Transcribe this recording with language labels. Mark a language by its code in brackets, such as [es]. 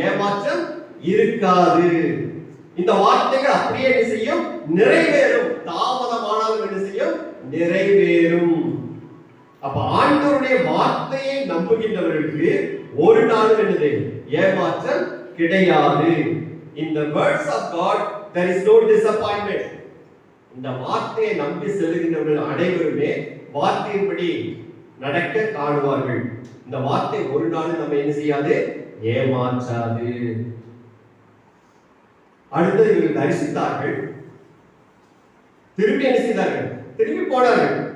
[ta] ஏமாற்றம் இருக்காது. இந்த வார்த்தைகள் அப்படியே என்ன செய்யும்? நிறைவேறும். தாமதமானாலும் என்ன செய்யும்? நிறைவேறும். அப்ப ஆண்டவருடைய வார்த்தையை நம்புகின்றவர்களுக்கு ஒரு நாளும் என்னது? ஏமாற்றம் கிடையாது. [en] In the words of God there is no disappointment. [ta] இந்த வார்த்தையை நம்பி செல்கின்றவர்கள் அனைவருமே வார்த்தையின்படி நடக்க காணுவார்கள். இந்த வார்த்தை ஒரு நாளும் நம்ம என்ன செய்யாது? ஏமாற்றாது. அடுத்து இவர்கள் தரிசித்தார்கள். திரும்பி என்ன செய்தார்கள்? திரும்பி போனார்கள்.